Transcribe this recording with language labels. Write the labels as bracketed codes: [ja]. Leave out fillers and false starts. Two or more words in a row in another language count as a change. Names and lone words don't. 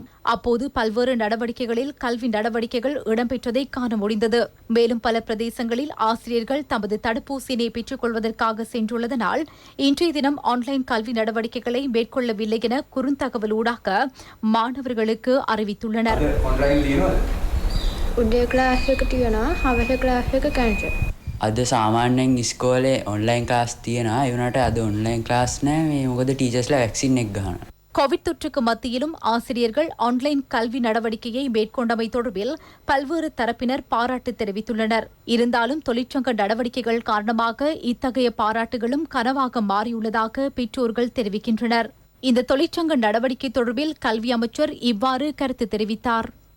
[ta] அப்போது பல்வேறு நடவடிக்கைகளில் கல்வி நடவடிக்கைகள் இடம்பெற்றதை காண முடிந்தது. மேலும் பல பிரதேசங்களில் ஆசிரியர்கள் தமது தடுப்பூசியினை பெற்றுக் கொள்வதற்காக சென்றுள்ளதனால் இன்றைய தினம் ஆன்லைன் கல்வி நடவடிக்கைகளை மேற்கொள்ளவில்லை என குறுந்தகவலூடாக மாணவர்களுக்கு அறிவித்துள்ளனர். [si] අද සාමාන්‍යයෙන් ඉස්කෝලේ ඔන්ලයින් ක්ලාස් තියෙනවා. ඒ වුණාට අද ඔන්ලයින් ක්ලාස් නැහැ. මේ මොකද ටීචර්ස්ලා වැක්සින් එක ගහනවා. [ta] கோவிட் தொற்றுக்கு மத்தியிலும் ஆசிரியர்கள் ஆன்லைன் கல்வி நடவடிக்கையை மேற்கொண்டமை தொடர்பில் பல்வேறு தரப்பினர் பாராட்டு தெரிவித்துள்ளனர். இருந்தாலும் தொழிற்சங்க நடவடிக்கைகள் காரணமாக இத்தகைய பாராட்டுகளும் கனவாக மாறியுள்ளதாக பெற்றோர்கள் தெரிவிக்கின்றனர். இந்த தொழிற்சங்க நடவடிக்கை தொடர்பில் கல்வி அமைச்சர் இவ்வாறு கருத்து தெரிவித்தார்.